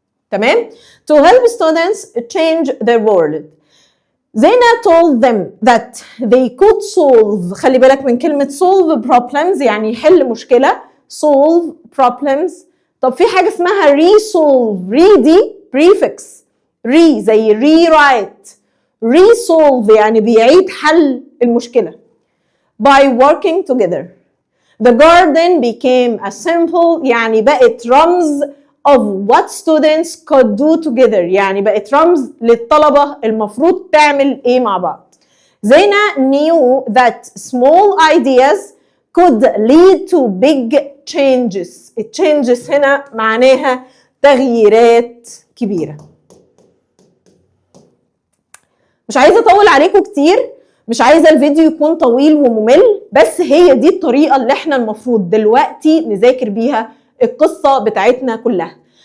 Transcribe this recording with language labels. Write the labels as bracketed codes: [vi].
[en] تمام؟ To help students change their world. Zena told them that they could solve. [ar] خلي بالك من كلمة [en] solve problems [ar] يعني يحل مشكلة. [en] solve problems. [ar] طب في حاجة اسمها resolve. دي prefix. زي rewrite. resolve يعني بيعيد حل المشكلة. [en] by working together. The garden became a symbol [ar] يعني بقت رمز [en] of what students could do together [ar] يعني بقت رمز للطلبة المفروض تعمل ايه مع بعض. [en] Zena knew that small ideas could lead to big changes. [ar] changes هنا معناها تغييرات كبيرة. مش عايزة اطول عليكم كتير. مش عايزة الفيديو يكون طويل وممل. بس هي دي الطريقة اللي احنا المفروض دلوقتي نذاكر بيها القصة بتاعتنا كلها.